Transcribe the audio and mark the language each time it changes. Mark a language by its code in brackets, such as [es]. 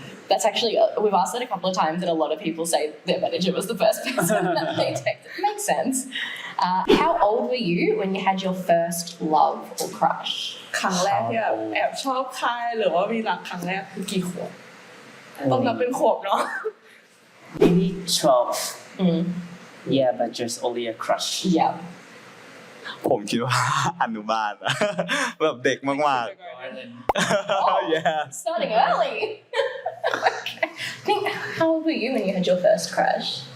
[en] That's actually, we've asked that a couple of times and a lot of people say their manager was the first person that they texted. Makes sense. How old were you when you had your first love or crush? [th] ครั้งแรกที่แบบแอบชอบใครหรือว่ามีรักครั้งแรกคือกี่ขวบต้องนับเป็นขวบเนาะ [en] maybe 12 Mm. yeah but just only a crush Yeah. [th] ผมคิดว่า อนุบาลอะแบบเด็กมากๆ yeah [en] Starting early. Okay. I think, how old were you when you had your first crush?